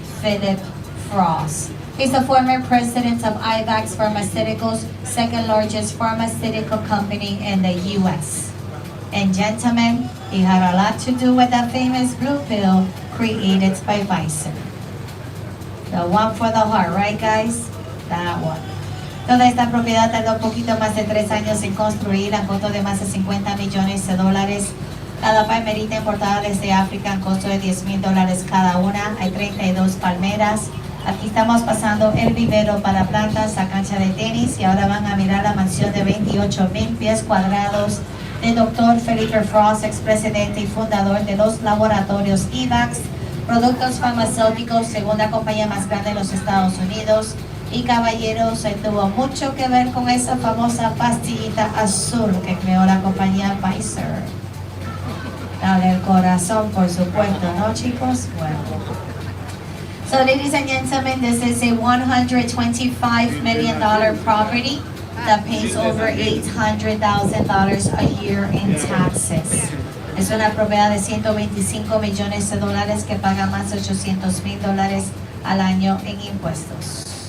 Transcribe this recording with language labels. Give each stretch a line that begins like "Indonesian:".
English: Philip Frost. He's the former president of IVAX Pharmaceuticals, second largest pharmaceutical company in the U.S. And gentlemen, he had a lot to do with that famous blue pill created by Pfizer. The one for the heart, right guys? That one.
Spanish: Toda esta propiedad tardó un poquito más de 3 años en construir, a costo de más de $50 millones. Cada palmerita importada desde África, a costo de $10,000 cada una. Hay 32 palmeras. Aquí estamos pasando el vivero para plantas, la cancha de tenis, y ahora van a mirar la mansión de 28,000 pies cuadrados de Dr. Felipe Frost, expresidente y fundador de los laboratorios IVAX, productos farmacéuticos, segunda compañía más grande en los Estados Unidos. Y caballeros, tuvo mucho que ver con esa famosa pastillita azul que creó la compañía Pfizer. Dale el corazón, por supuesto, ¿no, chicos? Bueno.
English: So, ladies and gentlemen, this is a $125 million property that pays over $800,000 a year in taxes.
Spanish: Es una propiedad de $125 millones que paga más de $800,000 al año en impuestos.